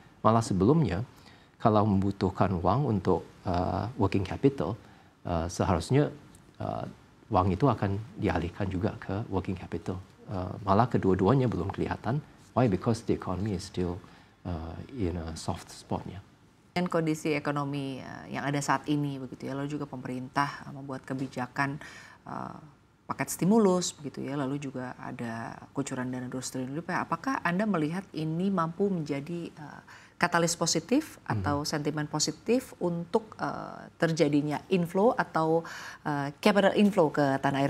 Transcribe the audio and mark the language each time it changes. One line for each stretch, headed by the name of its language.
Indonesian: Malah sebelumnya, kalau membutuhkan uang untuk working capital, seharusnya uang itu akan dialihkan juga ke working capital. Malah kedua-duanya belum kelihatan.
English: Why? Because the economy is still in a soft spot-nya.
Indonesian: Dengan kondisi ekonomi yang ada saat ini begitu ya, lalu juga pemerintah membuat kebijakan paket stimulus begitu ya, lalu juga ada kucuran dana 200 triliun rupiah. Apakah Anda melihat ini mampu menjadi katalis positif atau sentimen positif untuk terjadinya inflow atau capital inflow ke tanah air?